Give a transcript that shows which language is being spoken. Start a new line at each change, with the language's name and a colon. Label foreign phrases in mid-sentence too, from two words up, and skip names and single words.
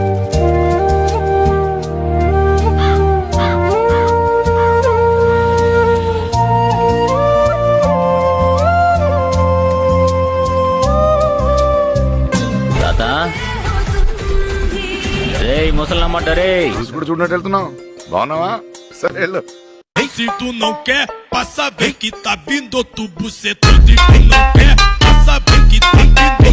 Telugu: తాత రే ముసలమ్మాట రే. కూడా చూడనట్టు వెళ్తున్నావు. బాగున్నావా? సరే వెళ్ళు.
Portuguese: Se tu não quer, passa bem que tá vindo outro bucetão. Se tu não quer, passa bem que tem